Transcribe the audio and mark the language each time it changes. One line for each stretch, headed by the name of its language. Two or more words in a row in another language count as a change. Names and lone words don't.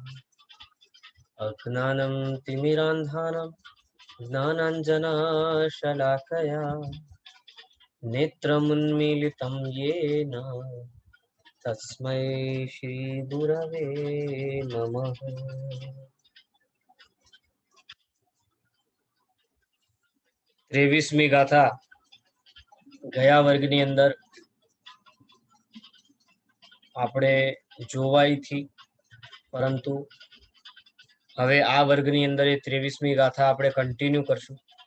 Sanskrit: अज्ञानं तिमिरान्धानं ज्ञानाञ्जनशलाकया नेत्रमुन्मीलितं येन तस्मै श्री गुरवे नमः।
Gujarati: 23મી ગાથા ગયા વર્ગની અંદર આપણે જોવાઈ થી, પરંતુ હવે આ વર્ગની અંદર એ 23મી ગાથા આપણે કન્ટિન્યુ કરશું।